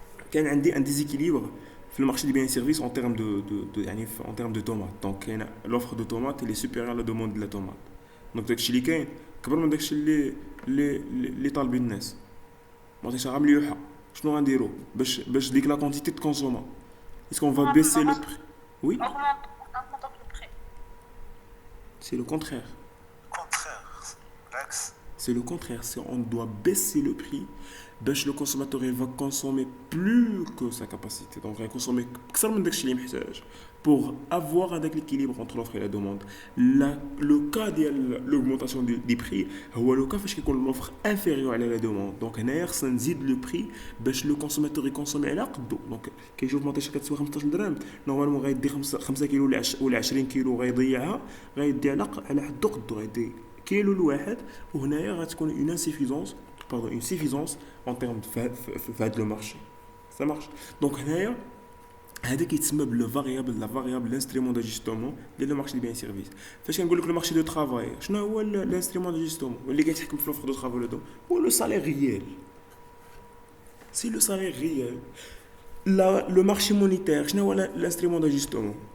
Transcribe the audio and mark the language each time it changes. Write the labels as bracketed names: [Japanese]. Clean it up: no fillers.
[Arabic] كان عندي [French] un déséquilibre [Arabic] في [French] le marché des biens et services en termes [Arabic] يعني [French] en termes de tomates. Donc [Arabic] كاين [French] l'offre de tomates elle est supérieure à la demande de la tomate. [Arabic] Donc داكشي اللي كاين كبر من داكشي اللي طالبين الناس. مونطيشها مليوحه. شنو غنديرو باش ديك لا كونتيتي تكونسوما؟ [French] Est-ce qu'on va baisser le prix? Oui, augmente le prix. c'est le contraire. Contraire, l'axe. C'est le contraire. On doit baisser le prix. [Arabic] باش [French] le consommateur il va consommer plus que sa capacité. Donc il va consommer [Arabic] أكثر من داكشي اللي محتاج [French] pour avoir un équilibre entre l'offre et la demande. Le cas de l'augmentation des prix [Arabic] هو [French] le cas [Arabic] فاش كيكون [French] l'offre inférieure à la demande. Donc [Arabic] هنايا خصنا نزيد [French] le prix [Arabic] باش [French] le consommateur [Arabic] يكونسومي على قدو. دونك كيشوف مونطيشه كتسوى 15 درهم نورمالمون غيدي 5 كيلو ولا 20 كيلو غيضيعها غيدي على حدو قدو غيدي كيلو الواحد. وهنايا غتكون [French] une suffisance en termes de le marché. Ça marche. [Arabic] Donc هنايا هذا كيتسمى بلو فاريابل لا فاريابل لانسترومون داجستومون ديال لو مارشي دي بيان سيرفيس. فاش كنقول لك لو مارشي دو ترافاي شنو هو لانسترومون داجستومون اللي كيتحكم في لوفر دو ترافاي ولا دو هو لو سالير ريال. سي لو سالير ريال. لو مارشي مونيتير شنو هو لانسترومون داجستومون؟